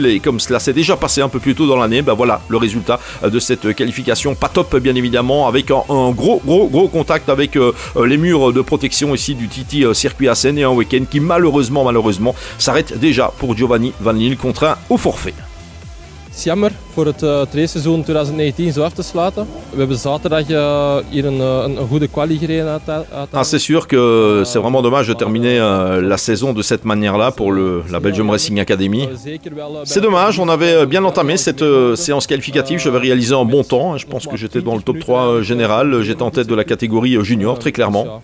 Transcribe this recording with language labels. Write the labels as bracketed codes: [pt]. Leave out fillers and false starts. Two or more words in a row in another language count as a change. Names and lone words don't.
[fr] Et comme cela s'est déjà passé un peu plus tôt dans l'année, voilà le résultat de cette qualification. Pas top bien évidemment, avec un gros contact avec les murs de protection ici du TT Circuit Assen et un week-end qui malheureusement s'arrête déjà pour Giovanni Vanil, contraint au forfait. [nl] Het is jammer voor het trainseizoen 2019 zo af te sluiten. We hebben zaterdag hier een goede quali gereden. [fr] C'est sûr que c'est vraiment dommage de terminer la saison de cette manière-là pour la Belgium Racing Academy. C'est dommage, on avait bien entamé cette séance qualificative, j'avais réalisé un bon temps, je pense que j'étais dans le top 3 général, j'étais en tête de la catégorie junior très clairement.